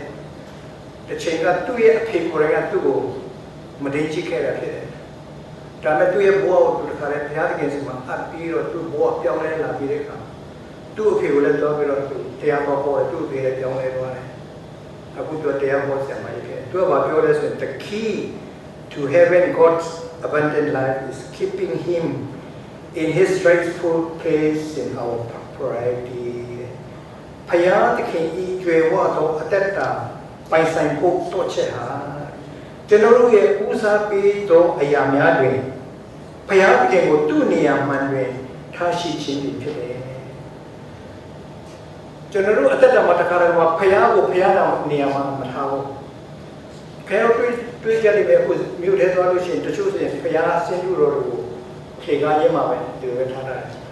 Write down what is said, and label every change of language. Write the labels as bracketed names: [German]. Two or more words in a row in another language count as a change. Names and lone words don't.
[Burmese] တစ်ချိန်ကသူ့ရဲ့အဖေကိုယ်တိုင်ကသူ့ကိုမဒိန်ချစ်ခဲ့တာဖြစ်တယ်ဒါမဲ့သူ့ရဲ့ဘဝကိုသူတခါလဲဘုရားသခင်စီမှာအပ်ပြီးတော့သူ့ဘဝပြောင်းလဲလာပြီးတဲ့အခါသူ့အဖေကိုလည်းပြောပြီးတော့သူ တရားဟောတယ်သူ့အဖေလည်းပြောင်းလဲသွားတယ်အခုသူတရားဟောဆရာမကြီးသူကပြောလဲဆိုရင် [English] the key to having God's abundant life is keeping him in his rightful place in our priority [Burmese] ဘုရားသခင်ဤကျွယ်ဝသောအတ္တပိုင်ဆိုင်ဖို့တော့ချက်ဟာကျွန်တော်တို့ရဲ့ဦးစားပေးသောအရာများတွင်ဘုရားသခင်ကိုသူ့နေရာမှန်တွင်ထားရှိခြင်းဖြစ်တယ် ကျွန်တော်တို့အတ္တမှာတခါတည်းမှာဘုရားကိုဘုရားတော်နေရာမှာမထားဘူးခဲတော့တွေးကြတယ်ပဲအခုမြို့ထဲသွားလို့ရှိရင်တချို့ဆိုရင်ဘုရားဆင်းရဲတော်တွေကိုခြေကားရင်းမှာပဲဒီလိုပဲထားတာ